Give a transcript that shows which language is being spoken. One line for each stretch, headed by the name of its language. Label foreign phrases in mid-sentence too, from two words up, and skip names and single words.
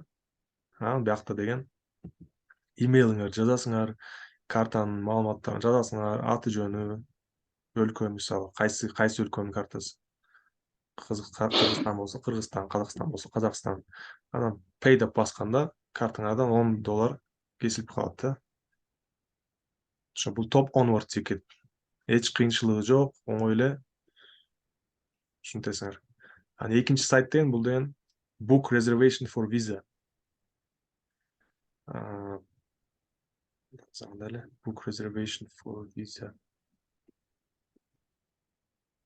Kyrgyz: Анан биякта деген имейлиңерди жазасыңар, картанын маалыматтарын жазасыңар, аты жөнү, өлкө мисалы, кайсы өлкөнүн картасы. Кыргызстан болсо Кыргызстан, Казакстан болсо Казакстан. Анан pay деп басканда картаңардан $10 кесилип калат да. Ошо бул топ
English: onward ticket.
Kyrgyz: Эч кыйынчылыгы жок, оңой эле. Ушинтесиңер. Анан экинчи сайт деген бул деген
English: book reservation for visa. Book reservation for visa.